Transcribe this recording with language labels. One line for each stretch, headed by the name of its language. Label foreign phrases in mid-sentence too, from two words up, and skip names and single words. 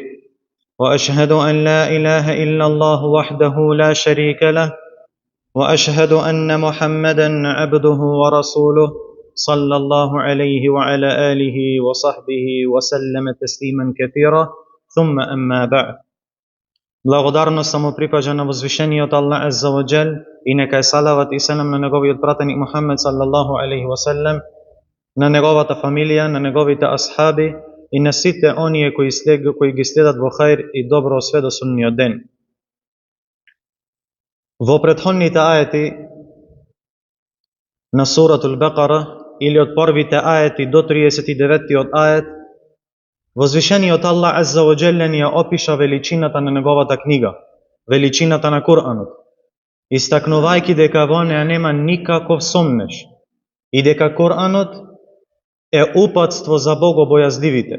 Arabic: وأشهد أن لا إله إلا الله وحده لا شريك له، وأشهد أن محمدا عبده ورسوله صلى الله عليه وعلى آله وصحبه وسلم تسليما كثيرا. ثم أما بعد.
Macedonian: Благодарност само припажа на возвишениот Аллах
Arabic: عز وجل
Macedonian: и нека е салават и селам на неговиот пратеник Мухаммед
Arabic: صلى الله عليه وسلم,
Macedonian: на неговата фамилија, на неговите асхаби и на сите оние кои ги следат во хаир и добро све до судниот ден. Во претходните ајети на суратул Бекара или од првите ајети до 39-тиот ајет, возвишениот Аллах
Arabic: عز وجل
Macedonian: ни ја опиша величината на неговата книга, величината на Куранот, истакнувајќи дека во неа нема никаков сомнеш и дека Куранот е упатство за богобојазливите.